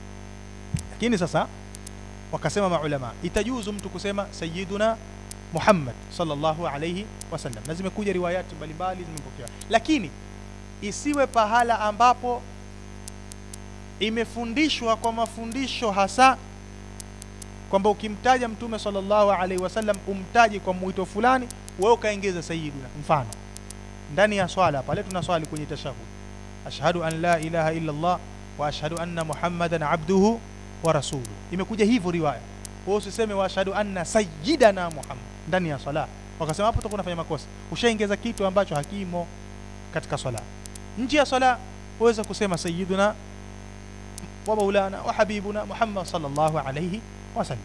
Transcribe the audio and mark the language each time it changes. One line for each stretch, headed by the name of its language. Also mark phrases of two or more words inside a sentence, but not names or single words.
Swahili: Lakini sasa wakasema maulama, itajuzu mtu kusema
Arabic: سيدنا محمد صلى الله عليه وسلم,
Swahili: na zimekuja riwayati mbalimbali zimepokewa, lakini isiwe pahala ambapo imefundishwa kwa mafundisho hasa kwamba ukimtaja mtume
Arabic: صلى الله عليه وسلم
Swahili: umtaji kwa mwito fulani, wewe ukaongeza sayyiduna. Mfano, ndani ya swala pale tunaswali kwenye tashahhud,
Arabic: أشهد أن لا إله إلا الله وأشهد أن محمدا عبده ورسوله,
Swahili: imekuja hivyo riwaya. Wewe usiseme
Arabic: وأشهد أن سيدنا محمد
Swahili: ndani ya swala, wakasema hapo utakuwa unafanya makosa, ushaongeza kitu ambacho hakimo katika swala. Nje ya swala waweza kusema
Arabic: سيدنا ومولانا وحبيبنا محمد صلى الله عليه وسلم.